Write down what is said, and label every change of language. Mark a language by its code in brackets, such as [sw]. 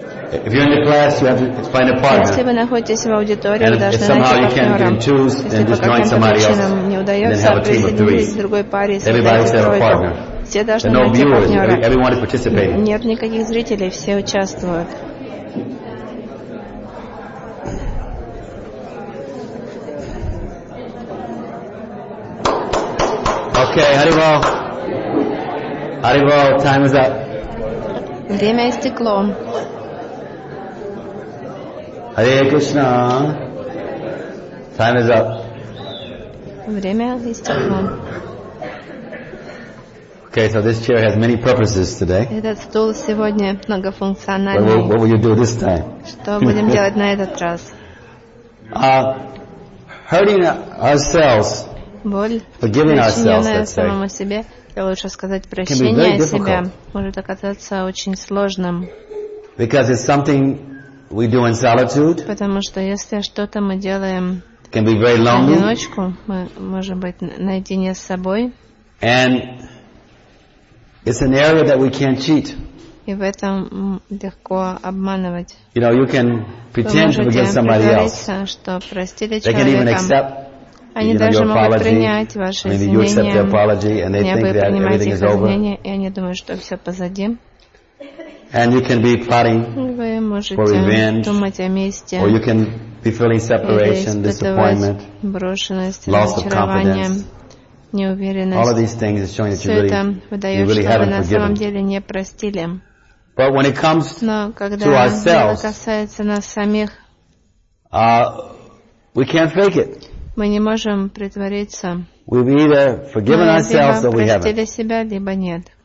[en] If you're in the class, you have to find a partner. And if somehow you can't even choose, then just join somebody else and then have a team of three. Everybody has to have a partner. There are no viewers. Everyone is participating. [ru] Нет никаких зрителей, все участвуют. [en] Okay, Haribol. Haribol, time is up. [ru] Время истекло. [en] Hare Krishna. Time is up. [ru] Время истекло. [en] Okay, so this chair has many purposes today. [ru] Этот стул сегодня многофункциональный. [en] What will you do this time? [ru] Что будем делать на этот раз? [en] Hurting ourselves. Forgiving ourselves, [ru] самому себе, я лучше сказать прощение себя, может оказаться очень сложным. [en] Because it's something we do in solitude. [ru] Потому что если что-то мы делаем в одиночку, мы можем быть наедине с собой. [en] And it's an area that we can't cheat. [ru] И в этом легко обманывать. [en] You know, you can pretend to forgive somebody else. [ru] Что простили человека. [en] They can even accept. [ru] Они даже могут принять ваши извинения. [en] Apology, and they think that everything is over. [ru] И они думают, что все позади. [en] And you can be plotting for revenge, [ru] думать о месте, [en] or you can be feeling separation, disappointment, [ru] брошенность, [en] loss of confidence, [ru] неуверенность. [en] All of these things are showing that you really, haven't forgiven. [ru] На самом деле не простили. [en] But when it comes to ourselves, [ru] касается нас самих, [en] we can't fake it. [ru] Мы не можем притвориться. [en] We've either forgiven ourselves or we haven't. [ru] Мы либо простили себя, либо нет.